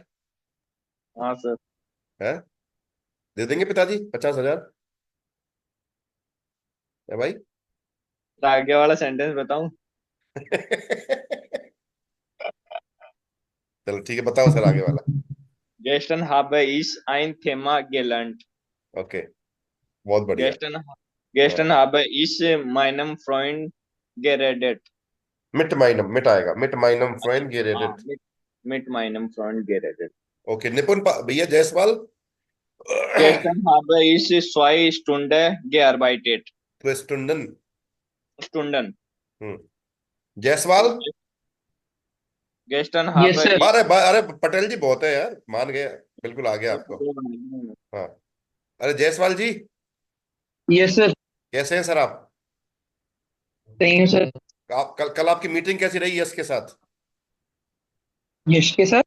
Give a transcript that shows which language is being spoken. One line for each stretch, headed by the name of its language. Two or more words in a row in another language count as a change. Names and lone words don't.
Hindi: हाँ सर। है? दे देंगे पिताजी 50,000? है भाई? तो आगे वाला सेंटेंस बताऊं? चलो ठीक है, बताओ सर आगे वाला।
German: Gestern habe ich ein Thema gelernt.
Hindi: ओके, बहुत बढ़िया।
German: Gestern habe ich meinem Freund geredet.
Hindi: मिट आएगा,
German: mit meinem Freund
Hindi: हाँ,
German: गेरेडेड। mit meinem Freund geredet.
Hindi: ओके, निपुण भैया जायसवाल।
German: Gestern habe ich 2 Stunden gearbeitet.
Hindi: तो स्टुंडन।
German: Stunden.
Hindi: जायसवाल।
German: Gestern
English: Yes,
German: habe
English: sir.
German: ich
Hindi: अरे पटेल जी बहुत है यार, मान गए, बिल्कुल आ गया आपको। हाँ, अरे जायसवाल जी,
English: Yes, sir.
Hindi: कैसे हैं सर आप? सही हूँ सर। आप कल आपकी मीटिंग कैसी रही यश के साथ? यश के साथ